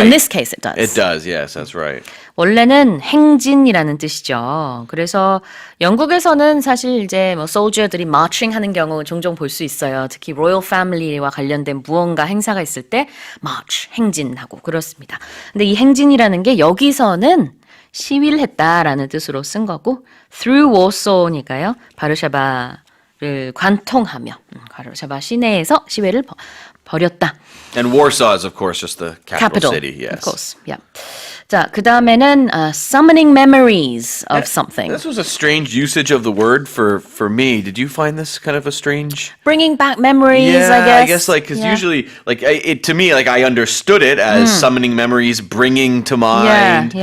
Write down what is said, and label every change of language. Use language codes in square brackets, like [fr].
[en] Right. in this case it does. It does, yes, that's right. [ko] 원래는 행진이라는 뜻이죠. 그래서 영국에서는 사실 이제 뭐 소ldier들이 marching 하는 경우 종종 볼 수 있어요. 특히 로열 패밀리와 관련된 무언가 행사가 있을 때 march, 행진하고 그렇습니다. 근데 이 행진이라는 게 여기서는 시위를 했다라는 뜻으로 쓴 거고 [en] through Warsaw [ko] 니까요. 바르샤바를 관통하며 바르샤바 시내에서 시위를 벌였다. [en] And Warsaw is, of course, just the capital city, yes. Of course, yeah. [ko] 자, 그 다음에는 [en] summoning memories of something. This was a strange usage of the word for me. Did you find this kind of a strange? Bringing back memories, I guess. like, because usually, like, to me, like, I understood it as summoning memories, bringing to mind,